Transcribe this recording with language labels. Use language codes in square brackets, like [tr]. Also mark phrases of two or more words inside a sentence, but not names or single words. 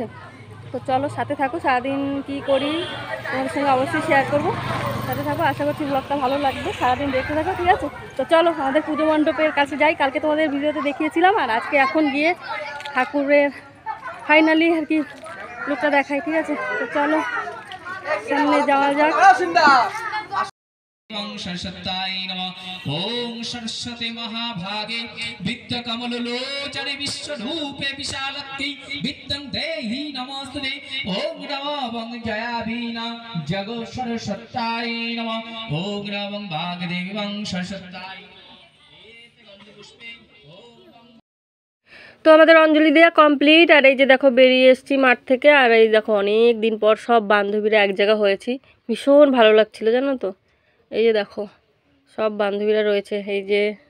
[bn] তো চলো সাথে থাকো, সারাদিন কী করি তোমাদের সঙ্গে অবশ্যই শেয়ার করবো। সাথে থাকো, আশা করছি ব্লগটা ভালো লাগবে, সারাদিন দেখতে থাকো, ঠিক আছে। তো চলো আমাদের পুজো মণ্ডপের কাছে যাই। কালকে তোমাদের ভিডিওতে দেখিয়েছিলাম, আর আজকে এখন গিয়ে ঠাকুরের ফাইনালি আর কি লুকটা দেখাই, ঠিক আছে। তো চলো সামনে যাওয়া যাক। [sa] ओम सरस्वत्याय नमः। ओम सरस्वती महाभागे विद्याकमललोचने विश्वरूपे विशालक्ति विद्यं देहि नमोस्तुते। ओम नमः जयावीना जगो सरस्वत्याय नमः। ओम नमः भागदेवी सरस्वत्याय। [bn] তো আমাদের অঞ্জলি দেওয়া কমপ্লিট। আর এই যে দেখো বেরিয়ে এসেছি মাঠ থেকে। আর এই দেখো অনেক দিন পর সব বান্ধবীরা এক জায়গা হয়েছি, ভীষণ ভালো লাগছিল জানো তো। এই যে দেখো সব বান্ধবীরা রয়েছে এই যে।